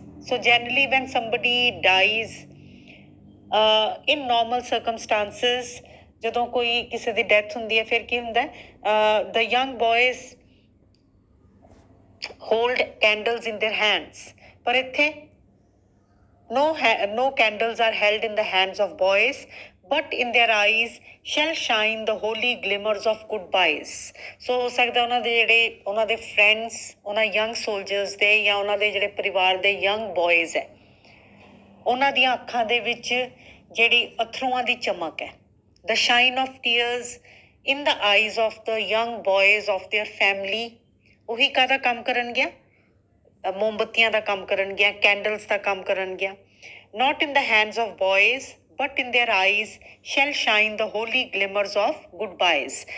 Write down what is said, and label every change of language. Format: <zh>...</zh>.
<en>so generally when somebody dies in normal circumstances,</en> <pa>ਜਦੋਂ ਕੋਈ ਕਿਸੇ ਦੀ ਡੈਥ ਹੁੰਦੀ ਹੈ, ਫਿਰ ਕੀ ਹੁੰਦਾ ਹੈ,</pa> <en>the young boys hold candles in their hands।</en> <pa>ਪਰ ਇੱਥੇ</pa> <en>no candles are held in the hands of boys, but in their eyes shall shine the holy glimmers of goodbyes।</en> <pa>ਸੋ ਹੋ ਸਕਦਾ ਉਹਨਾਂ ਦੇ ਜਿਹੜੇ ਉਹਨਾਂ ਦੇ ਫਰੈਂਡਸ, ਉਹਨਾਂ ਯੰਗ ਸੋਲਜਰਸ ਦੇ, ਜਾਂ ਉਹਨਾਂ ਦੇ ਜਿਹੜੇ ਪਰਿਵਾਰ ਦੇ ਯੰਗ ਬॉयਜ਼ ਹੈ, ਉਹਨਾਂ ਦੀਆਂ ਅੱਖਾਂ ਦੇ ਵਿੱਚ ਜਿਹੜੀ ਅਥਰੂਆਂ ਦੀ ਚਮਕ ਹੈ,</pa> <en>the shine of tears in the eyes of the young boys of their family।</en> <pa>ਉਹੀ ਕਾਹਦਾ ਕੰਮ ਕਰਨਗੀਆਂ, ਮੋਮਬੱਤੀਆਂ ਦਾ ਕੰਮ ਕਰਨਗੀਆਂ, ਕੈਂਡਲਸ ਦਾ ਕੰਮ ਕਰਨਗੀਆਂ।</pa> <en>not in the hands of boys, but in their eyes shall shine the holy glimmers of goodbyes।</en>